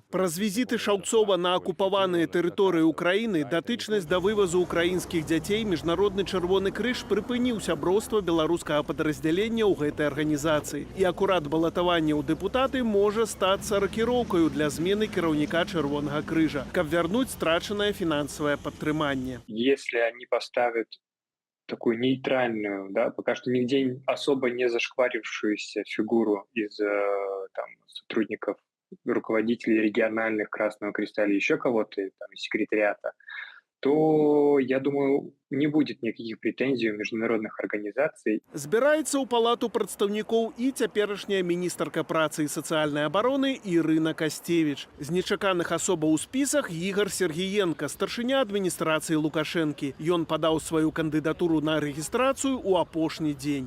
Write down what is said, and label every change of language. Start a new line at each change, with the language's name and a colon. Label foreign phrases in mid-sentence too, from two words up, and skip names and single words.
Belarusian: Праз візіты Шаўцова на акупаваныя тэрыторыі Украіны, датычнасць да вывазу украінскіх дзяцей Міжнародны чырвоны крыж прыпыніў сяброўства беларускага падраздзялення ў гэтай арганізацыі. І акурат балатаванне ў дэпутаты можа стацца ракіроўкаю для змены кіраўніка Чырвонага крыжа, каб вярнуць страчанае фінансавае падтрыманне.
Russian: Если они поставят такую нейтральную, пока что нигде особо не зашкварившуюся фигуру из сотрудников, руководителей региональных Красного Креста или еще кого-то, из секретариата, то, я думаю, не будет никаких претензий у международных организаций.
Belarusian: Збіраецца ў палату прадстаўнікоў і цяперашняя міністарка працы і сацыяльнай абароны Ірына Касцевіч. З нечаканых асобаў у спісах Ігор Сергіенка, старшыня адміністрацыі Лукашэнкі. Ён падаў сваю кандыдатуру на рэгістрацыю ў апошні дзень.